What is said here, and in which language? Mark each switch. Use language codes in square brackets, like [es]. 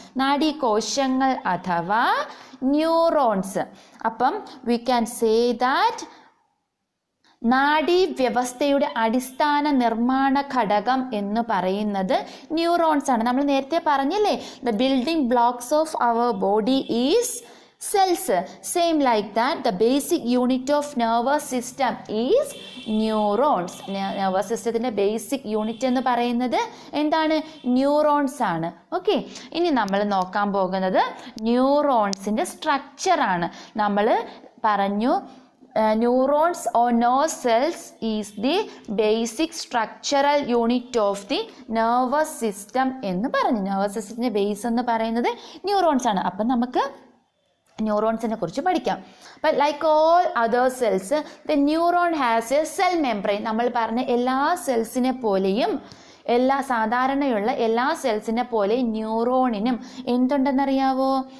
[ml] നാഡീകോശങ്ങൾ അഥവാ ന്യൂറോൺസ്. അപ്പം [en] we can say that [ml] നാഡീവ്യവസ്ഥയുടെ അടിസ്ഥാന നിർമ്മാണ ഘടകം എന്ന് പറയുന്നത് ന്യൂറോൺസ് ആണ്. [en] നമ്മൾ നേരത്തെ പറഞ്ഞില്ലേ, the building blocks of our body is cells. Same like that, the basic unit of nervous system is neurons. [ml] nervous systemത്തിന്റെ basic unit എന്ന് പറയുന്നത് എന്താണ്? ന്യൂറോൺസ് ആണ്. ഓക്കെ, ഇനി നമ്മൾ നോക്കാൻ പോകുന്നത് ന്യൂറോൺസിൻ്റെ സ്ട്രക്ചറാണ്. നമ്മൾ പറഞ്ഞു [en] neurons or nerve cells is the basic structural unit of the nervous system [ml] എന്ന് പറഞ്ഞു. nervous systemത്തിന്റെ ബേസ് എന്ന് പറയുന്നത് ന്യൂറോൺസ് ആണ്. അപ്പം നമുക്ക് ന്യൂറോൺസിനെ കുറിച്ച് പഠിക്കാം. [en] But like all other cells the neuron has a cell membrane. [ml] നമ്മൾ പറഞ്ഞ എല്ലാ സെൽസിനെ പോലെയും സാധാരണയുള്ള എല്ലാ സെൽസിനെ പോലെ ന്യൂറോണിനും എന്തുണ്ടെന്നറിയാവോ?